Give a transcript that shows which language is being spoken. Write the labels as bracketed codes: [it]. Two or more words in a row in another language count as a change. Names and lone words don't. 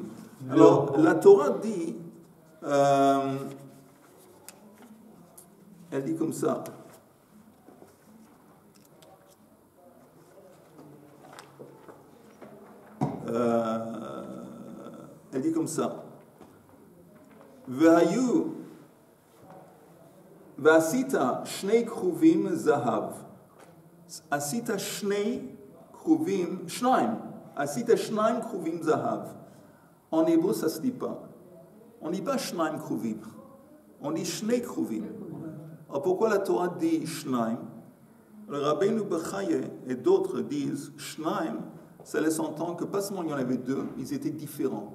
[fr] Alors, la Torah dit, elle dit comme ça. Elle dit comme ça. [he] והיו ועשית שני כרובים זהב. עשית שני כרובים שניים. עשית שניים כרובים זהב. [fr] En hébreu, ça se dit pas. On dit pas [he] שניים כרובים. [fr] On dit [he] שני כרובים. [fr] Alors pourquoi la Torah dit shnaim? Le Rabbeinu Bechaye et d'autres disent shnaim. Ça laisse entendre que pas seulement il y en avait deux, ils étaient différents.